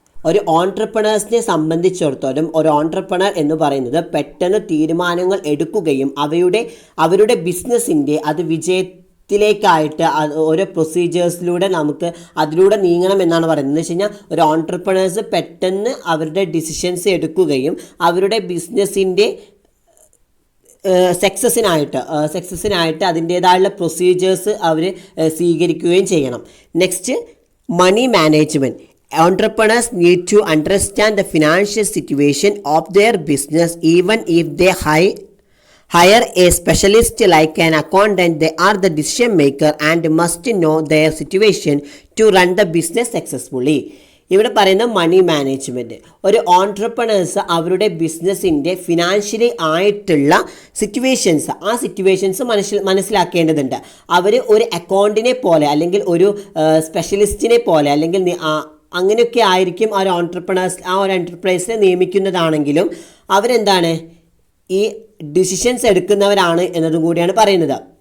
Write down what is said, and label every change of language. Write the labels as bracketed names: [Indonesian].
[Malayalam] ഒരു ഓൺട്രപ്രണേഴ്സിനെ സംബന്ധിച്ചിടത്തോളം ഒരു ഓൺട്രപ്രണർ എന്ന് പറയുന്നത് പെട്ടെന്ന് തീരുമാനങ്ങൾ എടുക്കുകയും അവരുടെ ബിസിനസ്സിൻ്റെ അത് വിജയത്തിലേക്കായിട്ട് ഓരോ പ്രൊസീജിയേഴ്സിലൂടെ നമുക്ക് അതിലൂടെ നീങ്ങണം എന്നാണ് പറയുന്നത്. എന്ന് വെച്ച് കഴിഞ്ഞാൽ ഒരു ഓൺട്രപ്രണേഴ്സ് പെട്ടെന്ന് അവരുടെ ഡിസിഷൻസ് എടുക്കുകയും അവരുടെ ബിസിനസ്സിൻ്റെ സക്സസ്സിനായിട്ട് അതിൻ്റേതായുള്ള പ്രൊസീജിയേഴ്സ് അവർ സ്വീകരിക്കുകയും ചെയ്യണം. [English] Next, money management. Entrepreneurs need to understand the financial situation of their business. Even if they hire a specialist like an accountant, they are the decision maker and must know their situation to run the business successfully. [Malayalam] ഇവിടെ പറയുന്ന മണി management. ഒരു entrepreneurs അവരുടെ ബിസിനസ്സിൻ്റെ financially ആയിട്ടുള്ള ആ situations മനസ്സിലാക്കേണ്ടതുണ്ട്. അവർ ഒരു അക്കൗണ്ടിനെ പോലെ അല്ലെങ്കിൽ ഒരു സ്പെഷ്യലിസ്റ്റിനെ പോലെ അല്ലെങ്കിൽ അങ്ങനെയൊക്കെ ആയിരിക്കും ആ ഒരു എൻ്റർപ്രൈസിനെ നിയമിക്കുന്നതാണെങ്കിലും അവരെന്താണ് ഈ ഡിസിഷൻസ് എടുക്കുന്നവരാണ് എന്നതും കൂടിയാണ് പറയുന്നത്.